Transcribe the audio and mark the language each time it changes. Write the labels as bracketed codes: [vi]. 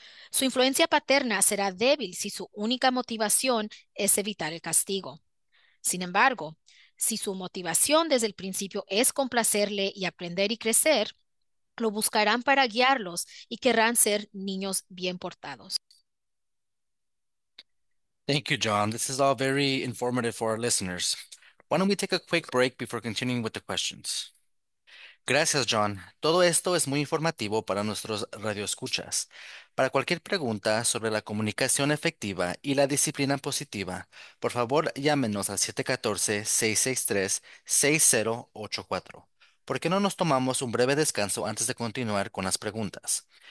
[es] Su influencia paterna será débil si su única motivación es evitar el castigo. Sin embargo, si su motivación desde el principio es complacerle y aprender y crecer, lo buscarán para guiarlos y querrán ser niños bien portados. [en] Thank you, John. This is all very informative for our listeners. Why don't we take a quick break before continuing with the questions? [es] Gracias, John. Todo esto es muy informativo para nuestros radioescuchas. Para cualquier pregunta sobre la comunicación efectiva y la disciplina positiva, por favor, llámenos al 714-663-6084. ¿Por qué no nos tomamos un breve descanso antes de continuar con las preguntas?